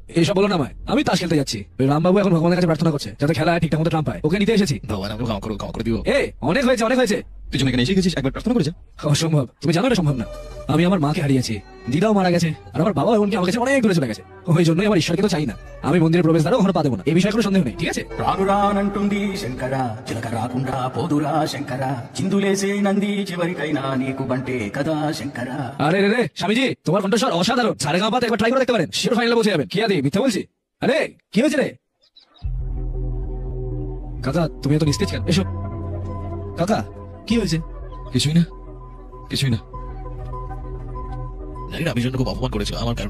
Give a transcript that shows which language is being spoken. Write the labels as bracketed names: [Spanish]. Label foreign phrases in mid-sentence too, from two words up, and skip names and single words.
[Bangla] এইসব বলো না আমায়, আমি তাস খেলতে যাচ্ছি। ওই রামবাবু এখন ভগবানের কাছে প্রার্থনা করছে যাতে খেলায় ঠিকঠাক মতো ট্রাম পায়, ওকে নিতে এসেছি। ভগবান আমাকে ক্ষমা করে দিও। এ অনেক হয়েছে, অনেক হয়েছে। তুই যখন এখানে এসে গেছিস একবার প্রার্থনা করেছে। অসম্ভব, তুমি জানো এটা সম্ভব না। আমি আমার মাকে হারিয়েছি, দিদাও মারা গেছে, আর আমার বাবা এমনকি আমার কাছে অনেক দূরে চলে গেছে। ওই জন্যই আমার ঈশ্বরকে তো চাই না। আমি মন্দিরে প্রবেশ দ্বারা ওখানে পা দেবো না, এই বিষয়ে কোনো সন্দেহ নেই, ঠিক আছে? [Telugu] రానురానంటుంది శంకర చిలక రాకుండా పోదురా శంకర చిందులేసే నంది చివరికైనా నీకు బంటే కదా శంకర [Bangla] আরে রে রে, স্বামীজি তোমার কণ্ঠস্বর অসাধারণ। সারে গাঁপাতে একবার ট্রাই করে দেখতে পারেন, [English] sure finale [Bangla] পৌঁছে যাবেন। কি আদি মিথ্যা বলছি? আরে কি হয়েছে রে কাকা, তুমি এত নিস্তেজ কেন? এসো কাকা, কি হয়েছে? কিছুই না, কিছুই না। জানি না, আমি জন্য খুব অপমান করেছিল আমার কারণে।